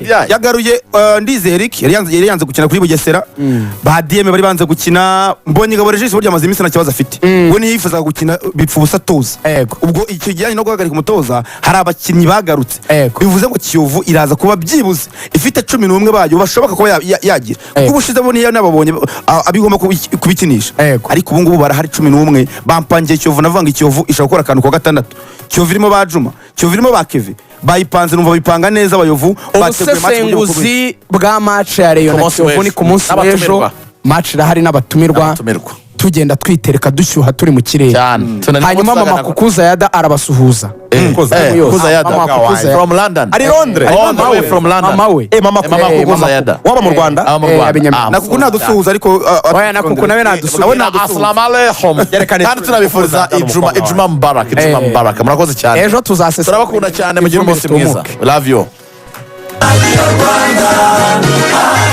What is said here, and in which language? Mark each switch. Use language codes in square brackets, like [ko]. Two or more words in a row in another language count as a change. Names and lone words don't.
[rw] yagaruye Ndize Eric yari yanze gukina kuri Bugesera ba DM bari banze gukina mbonye Ngabo Regis burya amaze iminsi na kibazo afite we niyo yifuza gukina bipfu busa toza ubwo icyo gijyanye no guhagarika umutoza hari abakinnyi bagarutse bivuze ngo Kiyovu iraza kuba byibuze ifite 11 bayo bashoboka ko yagira kuko ubushize bo niyo nababonye abigomba kubikinisha ariko ubu ngubu barahari 11 bampangiye Kiyovu navanga Kiyovu ishaka gukora akantu kwa gatandatu Kiyovu irimo ba Juma Kiyovu irimo ba Kevin bayipanze numva bipanga neza abayovu ubusesenguzi bwa match ya Rayon na Kiyovu ni ku munsi w'ejo match irahari n'abatumirwa tugenda twitereka dushyuha turi mu kirere cyane hanyuma mama kukuza yada arabasuhuza kukuza yada Mama Kukuza [en] from London [rw] ari Londres [en] all the way from London [rw] mama we mama kukuza yada waba mu Rwanda aba mu Rwanda na kuko nadusuhuza ariko oya na kuko nawe nadusuhuza [ar] السلام عليكم [rw] kandi tunabifuriza ijuma mubarak murakoze cyane ejo tuzasesa turabakunda cyane mugire umunsi mwiza [en] we love you